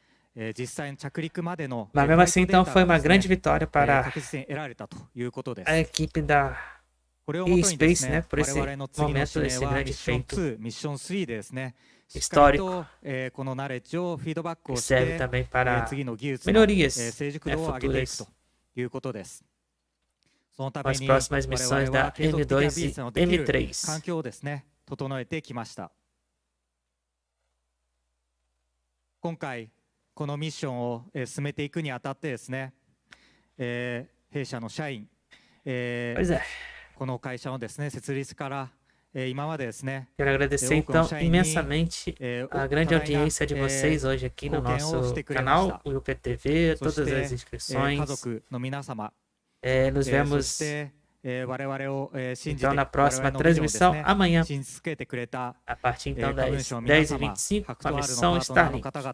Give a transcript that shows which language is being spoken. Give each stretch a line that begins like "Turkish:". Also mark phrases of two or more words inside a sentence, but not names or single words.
Portuguese: Mas mesmo assim, então, foi uma grande vitória para a equipe da Ispace, né, por esse momento, esse grande feito histórico, que serve também para melhorias, né, futuras com as próximas missões da M2 e M3.
Japanese: このミッションを進めていくにあたってですね、弊社の社員、この会社のですね、設立から今までですね、
Portuguese: Quero agradecer então imensamente a grande audiência de vocês hoje aqui no nosso canal WillPTV, todas as inscrições. Nos vemos então na próxima transmissão amanhã, a partir então das 10h25, com a missão Starlink.